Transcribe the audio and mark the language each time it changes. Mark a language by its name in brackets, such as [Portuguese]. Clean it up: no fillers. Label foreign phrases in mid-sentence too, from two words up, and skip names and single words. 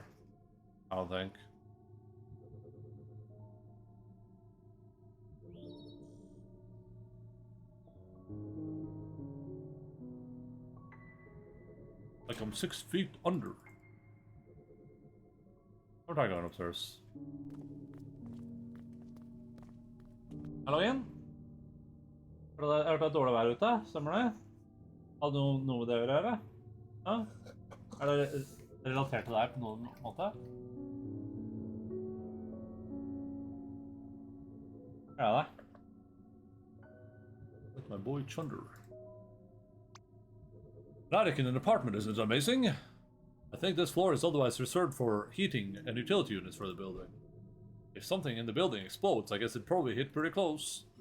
[English] I don't think. Like I'm 6 feet under. I'm not going upstairs. [Norwegian] Hallo igjen. Er det dårlig vær ute? Stemmer det? Hadde du noe med det å gjøre? Ja? Er det relatert til deg på noen måte? Er det? [English] That's my boy Chunder. Attic in an apartment isn't amazing. I think this floor is otherwise reserved for heating and utility units for the building. If something in the building explodes, I guess it probably hit pretty close.